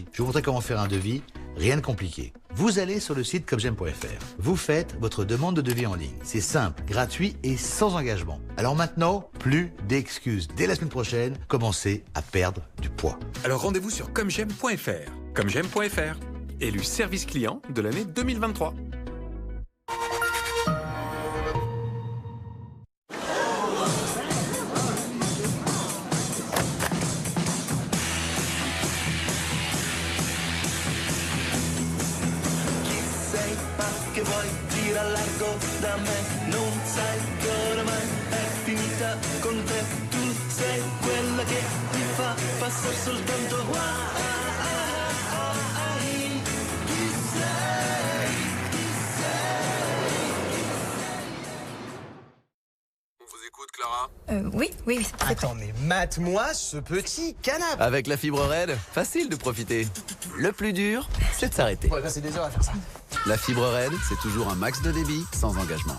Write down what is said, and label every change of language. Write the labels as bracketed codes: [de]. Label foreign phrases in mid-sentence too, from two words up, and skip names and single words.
[fr] Je vous montrer comment faire un devis, rien de compliqué. Vous allez sur le site commejaime.fr. Vous faites votre demande de devis en ligne. C'est simple, gratuit et sans engagement. Alors maintenant, plus d'excuses. Dès la semaine prochaine, commencez à perdre du poids. Alors rendez-vous sur commejaime.fr. Commejaime.fr, élu service client de l'année 2023. [it] Che vuoi tira largo da me, non sai che oramai è finita con te, tu sei quella che ti fa passare soltanto guai, chi sei, [fr] On vous écoute, Clara? Oui. Attends, mais mate-moi ce petit canapé. Avec la fibre Red, facile de profiter. Le plus dur, c'est de s'arrêter. On va passer des heures à faire ça. La fibre Red, c'est toujours un max de débit sans engagement.